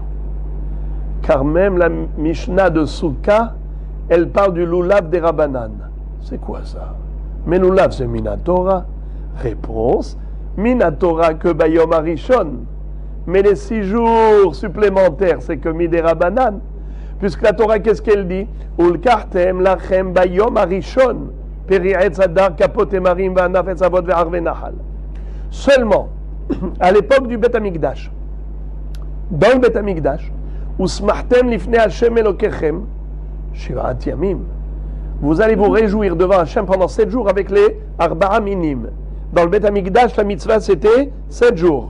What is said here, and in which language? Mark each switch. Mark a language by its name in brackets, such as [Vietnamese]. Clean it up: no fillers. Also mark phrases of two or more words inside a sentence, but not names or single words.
[French] Car même la Mishnah de Souka, elle parle du Lulav des Rabanan. C'est quoi ça? Mais Lulav, c'est Minatora. Réponse, Minatora que [Hebrew] ביום הראשון. [French] Mais les 6 jours supplémentaires, c'est que [Hebrew] מדברי רבנן. [French] Puisque la Torah, qu'est-ce qu'elle dit? [Hebrew] ולקחתם לכם ביום הראשון. פרי עץ הדר כפות תמרים וענף עץ עבות וערבי נחל. [French] Seulement, à l'époque du [Hebrew] בית המקדש, [French] dans le [Hebrew] בית המקדש, ושמחתם לפני השם אלוקיכם שבעת ימים. [French] Vous allez vous réjouir devant Hashem pendant 7 jours avec les [Hebrew] ארבעה מינים. [French] Dans le [Hebrew] בית המקדש, [French] la mitzvah c'était 7 jours.